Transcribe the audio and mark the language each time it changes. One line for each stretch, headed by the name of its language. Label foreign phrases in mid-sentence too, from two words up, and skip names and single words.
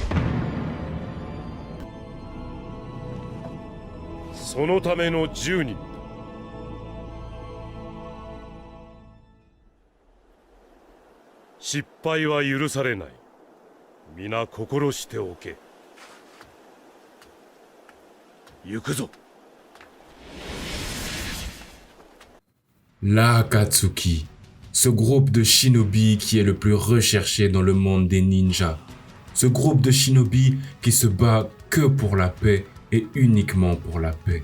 Japanese: そのための10人。失敗は許されない。皆心しておけ。行くぞ。
French: L'Akatsuki, ce groupe de shinobi qui est le plus recherché dans le monde des ninjas. Ce groupe de shinobi qui se bat que pour la paix et uniquement pour la paix.